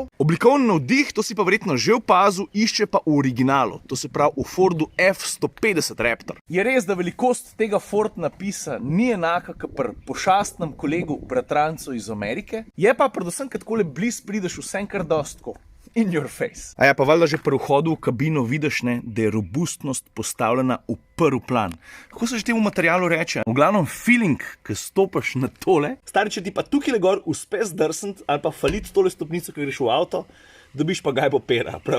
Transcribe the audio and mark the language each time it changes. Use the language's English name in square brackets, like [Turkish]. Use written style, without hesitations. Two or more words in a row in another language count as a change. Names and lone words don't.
[Slovenian] Oblikovni navdih, to si pa verjetno že opazil, išče pa v originalu, to se pravi v Fordu F-150 Raptor. Je res, da velikost tega Ford napisa ni enaka kot pri pošastnem kolegu bratrancu iz Amerike, je pa predvsem, kad takole blizu prideš vsem kar dosti tako [English] in your face. [Slovenian] A ja, pa valjda že pri vhodu v kabino vidiš, ne, da je robustnost postavljena v prvi plan. Kako se že temu materialu reče? V glavnem feeling, ki stopiš na tole. Stari, če ti pa tukaj gor uspe zdrsniti ali pa faliti tole stopnico, ki greš v avto, dobiš pa gajbo pera, prav.